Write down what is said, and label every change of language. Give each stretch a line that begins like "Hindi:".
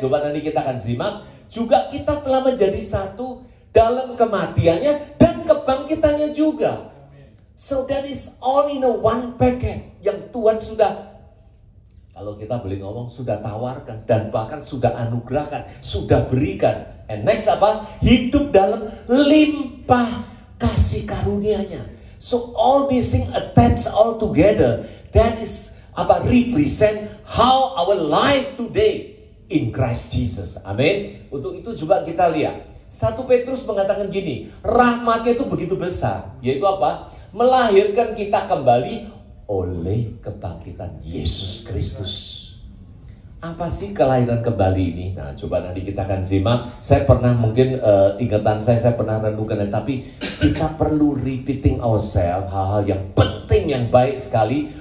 Indonesian: Coba nanti kita akan simak. Juga kita telah menjadi satu dalam kematiannya dan kebangkitannya juga.
English: So that is all in a one packet
Indonesian: yang Tuhan sudah, kalau kita boleh ngomong, sudah tawarkan dan bahkan sudah anugerahkan, sudah berikan.
English: And next
Indonesian: apa? Hidup dalam limpah kasih karunia-Nya.
English: So all these things attached all together. That is apa? Represent how our life today in Christ Jesus.
Indonesian: Amin. Untuk itu coba kita lihat. 1 Petrus mengatakan gini, rahmatnya itu begitu besar, yaitu apa? Melahirkan kita kembali oleh kebangkitan Yesus Kristus. Apa sih kelahiran kembali ini? Nah, coba nanti kita akan simak. Saya pernah mungkin ingatan saya pernah renungkan, tapi kita perlu
English: repeating ourselves
Indonesian: hal-hal yang penting, yang baik sekali.